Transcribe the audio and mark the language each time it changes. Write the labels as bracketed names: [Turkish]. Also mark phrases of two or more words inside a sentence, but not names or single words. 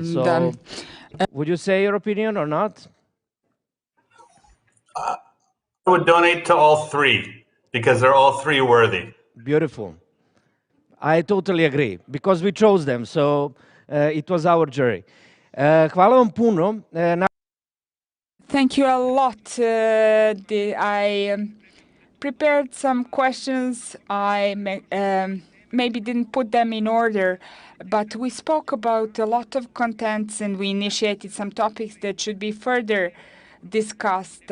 [English] So, would you say your opinion or not? I would donate to all three because they're all three worthy. Beautiful. I totally agree, because we chose them, so it was our jury. [Serbian] Hvala vam puno. [English] Thank you a lot. I prepared some questions. I maybe didn't put them in order, but we spoke about a lot of contents, and we initiated some topics that should be further discussed.